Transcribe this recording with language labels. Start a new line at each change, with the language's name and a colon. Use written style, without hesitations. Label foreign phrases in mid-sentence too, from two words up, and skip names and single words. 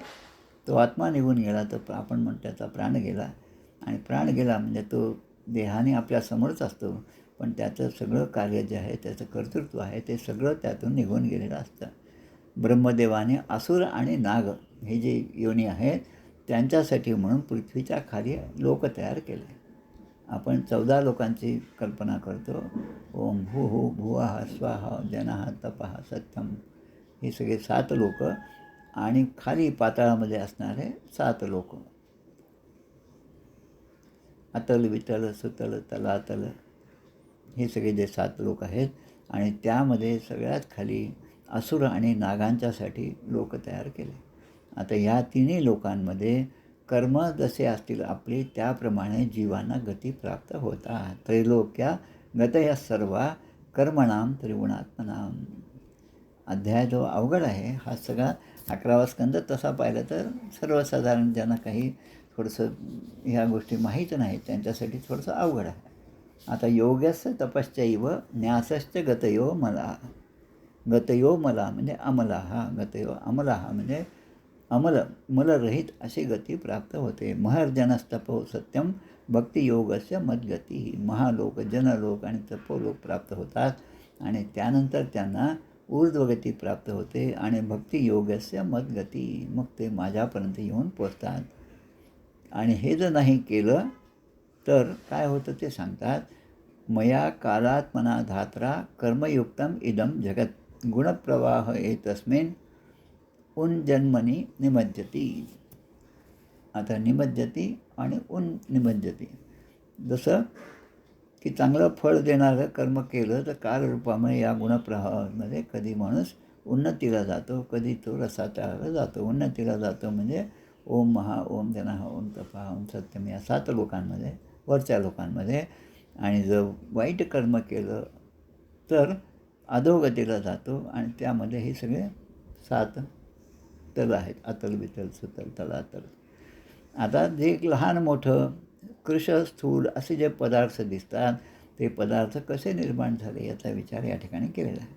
Marathi: तो आत्मा निघून गेला तर आपण म्हणतो त्याचा प्राण गेला आणि प्राण गेला म्हणजे तो देहाने आपल्यासमोरच असतो पण त्याचं सगळं कार्य जे आहे त्याचं कर्तृत्व आहे ते सगळं त्यातून निघून गेलेलं असतं. ब्रह्मदेवाने असुर आणि नाग हे जे योनी आहेत त्यांच्यासाठी म्हणून पृथ्वीच्या खाली लोक तयार केले. आपण 14 लोकांची कल्पना करतो.
Sanskrit: ओम भूः भुवः स्वाहा जनः तपः सत्यम
Marathi: हे सगळे 7 लोक आणि खाली पाताळामध्ये असणारे 7 लोक, अतल वितल सुतल तलातल हे सगळे जे 7 लोक आहेत आणि त्यामध्ये सगळ्यात खाली असुर आणि नागांच्यासाठी लोक तयार केले. आता ह्या 3 लोकांमध्ये कर्म जसे असतील आपले त्याप्रमाणे जीवांना गती प्राप्त होतात.
Sanskrit: त्रैलोक्या गतया सर्वा कर्मणाम त्रिगुणात्मनाम.
Marathi: अध्याय जो अवघड आहे हा सगळा 11वा स्कंद तसा पाहिलं तर सर्वसाधारण ज्यांना काही थोडंसं ह्या गोष्टी माहीत नाहीत त्यांच्यासाठी थोडंसं अवघड आहे.
Sanskrit: आता योगस्य तपश्चैव न्यासश्च गतयो मला. गतयो मला
Marathi: म्हणजे अमलाहा,
Sanskrit: गतयो अमलाहा
Marathi: म्हणजे अमल मलरहित अशी गती प्राप्त होते.
Sanskrit: महर्जनस्तपो सत्यम भक्तियोगस्य मद्गती.
Marathi: महालोक, जनलोक आणि तपोलोक प्राप्त होतात आणि त्यानंतर त्यांना ऊर्ध्वगती प्राप्त होते आणि
Sanskrit: भक्तियोगस्य मद्गती,
Marathi: मग ते माझ्यापर्यंत येऊन पोचतात. आणि हे जर नाही केलं तर काय होतं ते सांगतात.
Sanskrit: मया कालात्मना धात्रा कर्मयुक्तम इदम जगत. गुणप्रवाह एतस्मिन् उन्जन्मनी निमज्जती.
Marathi: आता निमज्जती आणि निमज्जती. जसं की चांगलं फळ देणारं कर्म केलं तर कालरूपामुळे या गुणप्रवाहामध्ये कधी माणूस उन्नतीला जातो, कधी तो रसातळाला जातो. उन्नतीला जातो म्हणजे
Sanskrit: ओम महा, ओम जनः, ओम तपः, ओम सत्यम
Marathi: या 7 लोकांमध्ये, वरच्या लोकांमध्ये. आणि जर वाईट कर्म केलं तर अधोगतीला जातो आणि त्यामध्ये हे सगळे 7 तल आहेत. अतल, वितल, सुतल, तलातल. आता जे एक लहान मोठं कृश स्थूल असे जे पदार्थ दिसतात ते पदार्थ कसे निर्माण झाले याचा विचार या ठिकाणी केलेला आहे.